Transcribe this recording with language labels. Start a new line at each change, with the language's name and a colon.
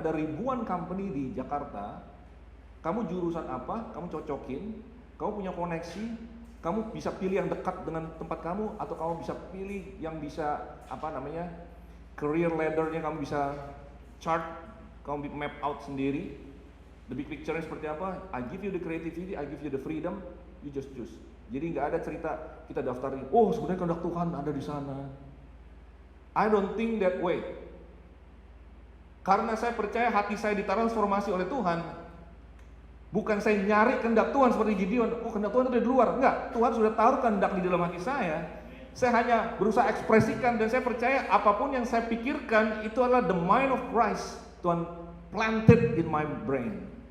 Indonesian: Ada ribuan company di Jakarta. Kamu jurusan apa? Kamu cocokin. Kamu punya koneksi. Kamu bisa pilih yang dekat dengan tempat kamu, atau kamu bisa pilih yang bisa career ladder-nya kamu bisa chart, kamu map out sendiri.
English: The big picture-nya
Indonesian: seperti apa?
English: I give you the creativity, I give you the freedom, you just choose.
Indonesian: Jadi nggak ada cerita kita daftarin, oh sebenarnya kehendak Tuhan ada di sana.
English: I don't think that way.
Indonesian: Karena saya percaya hati saya ditransformasi oleh Tuhan. Bukan saya nyari kehendak Tuhan seperti Gideon, oh kehendak Tuhan itu di luar. Enggak, Tuhan sudah taruh kehendak di dalam hati saya. Saya hanya berusaha ekspresikan, dan saya percaya apapun yang saya pikirkan itu adalah
English: the mind of Christ. Tuhan planted in my brain.